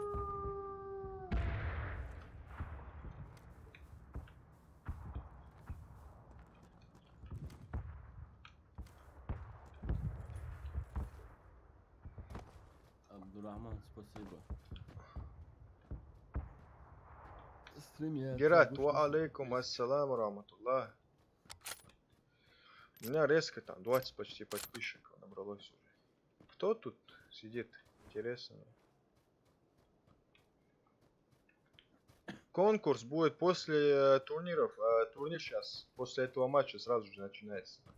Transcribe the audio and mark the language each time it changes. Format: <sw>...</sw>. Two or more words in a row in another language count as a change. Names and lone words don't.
<ru>Абдурахман, спасибо. Стрим</ru> <ar>Герат, وعليكم السلام رحمة الله.</ar> <ru>У меня резко там 20 почти подписчиков набралось уже. Кто тут сидит? Интересно. Конкурс будет после турниров, а турнир сейчас, после этого матча сразу же начинается.</ru>